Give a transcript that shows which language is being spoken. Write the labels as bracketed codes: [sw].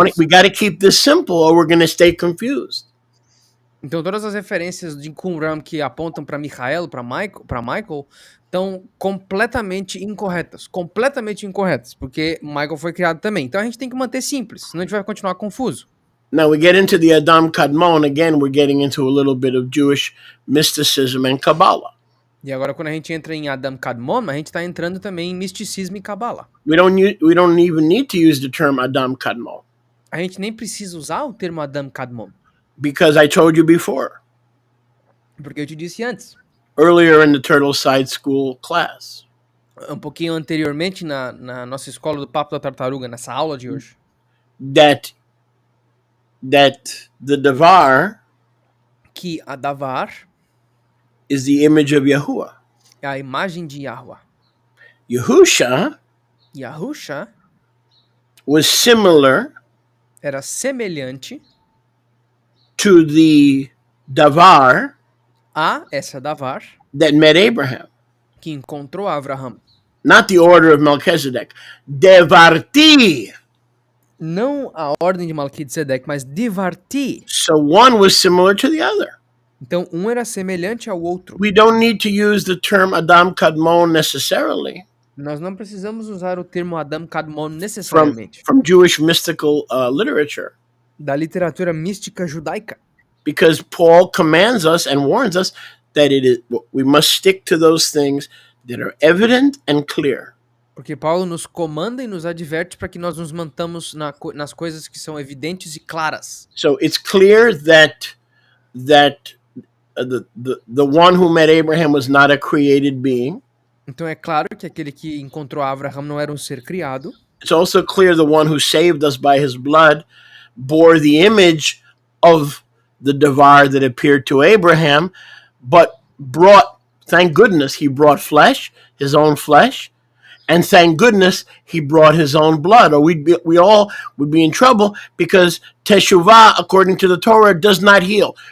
[en] We got to keep this simple or we're going to stay confused. [pt] Então todas as referências de Qumran que apontam para Michael, para Michael, estão completamente incorretas, porque Michael foi criado também. Então a gente tem que manter simples, senão a gente vai continuar confuso. [en] Now we get into the Adam Kadmon, again we're getting into a little bit of Jewish mysticism and Kabbalah. [pt] E agora quando a gente entra em Adam Kadmon, a gente está entrando também em misticismo e Kabbalah. [en] We don't even need to use the term Adam Kadmon. [pt] A gente nem precisa usar o termo Adam Kadmon. [en] Because I told you before. [pt] Porque eu te disse antes. [en] Earlier in the Turtle Side School class. [pt] Um pouquinho anteriormente na nossa escola do Papo da Tartaruga, nessa aula de hoje. [en] That the davar, [pt] que a davar, [en] is the image of Yahuwah. [pt] É a imagem de Yahuwah. [en] Yahusha was similar, [pt] era semelhante, [en] to the davar, [pt] a essa davar, [en] that met Abraham. [pt] Que encontrou Abraham. [en] Not the order of Melquisedeque. Devarti. [pt] Não a ordem de Melquisedeque, mas devarti. [en] So one was similar to the other. [pt] Então um era semelhante ao outro. [en] We don't need to use the term Adam Kadmon necessarily. [pt] Nós não precisamos usar o termo Adam Kadmon necessariamente. [en] From Jewish mystical literature. [pt] Da literatura mística judaica. [en] Because Paul commands us and warns us that we must stick to those things that are evident and clear. [pt] Porque Paulo nos comanda e nos adverte para que nós nos mantamos nas coisas que são evidentes e claras. [en] So it's clear that the one who met Abraham was not a created being. [pt] Então é claro que aquele que encontrou Abraham não era um ser criado. [en] It's also clear the one who saved us by his blood bore the image of the davar that appeared to Abraham, but thank goodness, he brought flesh, his own flesh, and thank goodness he brought his own blood, or we all would be in trouble, because teshuvah, according to the Torah, does not heal.